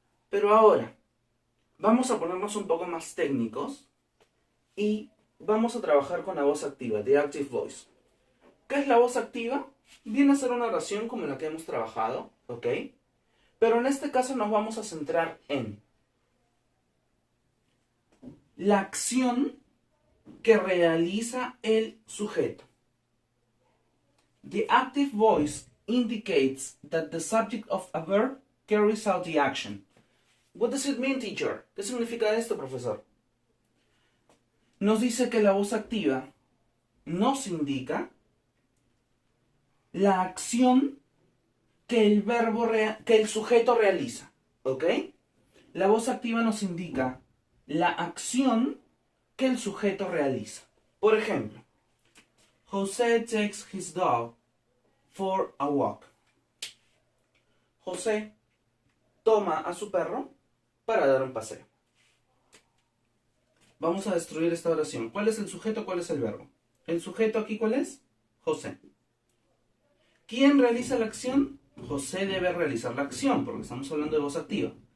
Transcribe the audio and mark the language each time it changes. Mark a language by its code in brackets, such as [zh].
[es] Pero ahora, vamos a ponernos un poco más técnicos y vamos a trabajar con la voz activa, [en] the active voice. [es] ¿Qué es la voz activa? Viene a ser una oración como la que hemos trabajado, ¿ok? Pero en este caso nos vamos a centrar en la acción que realiza el sujeto. [en] The active voice indicates that the subject of a verb carries out the action. What does it mean, teacher? [es] ¿Qué significa esto, profesor? Nos dice que la voz activa nos indica la acción que el sujeto realiza, ¿ok? La voz activa nos indica la acción que el sujeto realiza. Por ejemplo, [en] José takes his dog for a walk. [es] José toma a su perro para dar un paseo. Vamos a destruir esta oración. ¿Cuál es el sujeto? ¿Cuál es el verbo? El sujeto aquí, ¿cuál es? José. ¿Quién realiza la acción? José debe realizar la acción, porque estamos hablando de voz activa.